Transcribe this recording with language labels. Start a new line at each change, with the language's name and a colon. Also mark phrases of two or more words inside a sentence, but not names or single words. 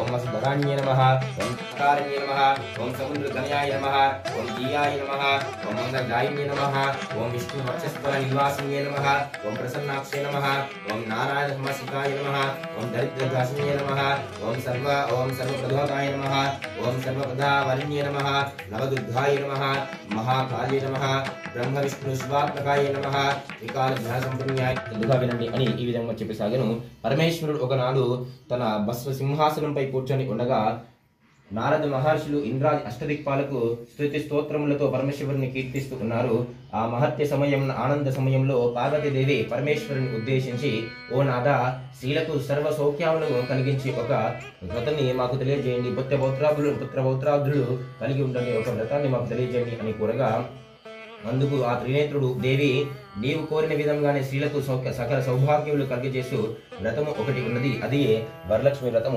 Sanskrit: वसुधराण्ये नमः, ओम कारण्ये नमः, ओम समुद्रधन्याय नमः, ओम दीयाय नमः, ओम मंगलदायिन्ये नमः, ओम विष्णु वक्षस्थल निवासिन्ये नमः, ओम प्रसन्नाक्षे नमः, ओम नारायण समसिताय नमः, ओम दरिद्रदासिन्ये नमः, ओम सर्वप्रदोताय नमः, ओम सर्वप्रदावरिण्ये नमः, नवदुर्गाय नमः, महाकाल्ये नमः, ब्रह्म विष्णु శివాత్మకాయ నమః త్రికాల జ్ఞాన సంపన్యాయ
Telugu: ముందుగా వినండి అని ఈ విధంగా చెప్పసాగాను. పరమేశ్వరుడు ఒకనాడు తన భస్మ సింహాసనంపై కూర్చొని ఉండగా నారద మహర్షులు ఇంద్రాది అష్టదిక్పాలకు స్తుతి స్తోత్రములతో పరమేశ్వరుని కీర్తిస్తూ ఉన్నారు. ఆ మహత్య సమయం ఆనంద సమయంలో పార్వతీదేవి పరమేశ్వరుని ఉద్దేశించి, ఓ నాథ, స్త్రీలకు సర్వ సౌఖ్యాలను కలిగించి ఒక వ్రతాన్ని మాకు తెలియజేయండి, పుత్రపౌత్రాదులు కలిగి ఉండండి, ఒక వ్రతాన్ని మాకు తెలియజేయండి అని కోరగా, అందుకు ఆ త్రినేత్రుడు, దేవి, నీవు కోరిన విధంగానే స్త్రీలకు సకల సౌభాగ్యములు కలిగజేస్తూ వ్రతము ఒకటి ఉన్నది, అది వరలక్ష్మి వ్రతము.